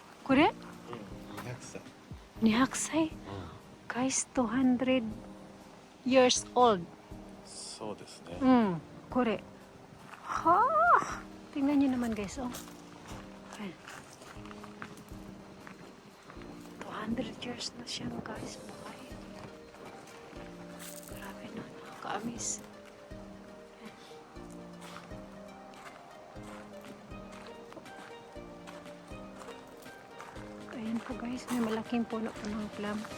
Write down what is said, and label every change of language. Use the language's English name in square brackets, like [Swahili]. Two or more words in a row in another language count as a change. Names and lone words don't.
[Japanese] これうん、200歳。 200歳う [English] guys 200 years old [Japanese] ん、そうですね。 [Filipino] これ ha tingnan nyo naman guys ayan. 200 years na siya guys buhay grabe no nakaka-amaze. Ayan po guys, may malaking puno po ng plum.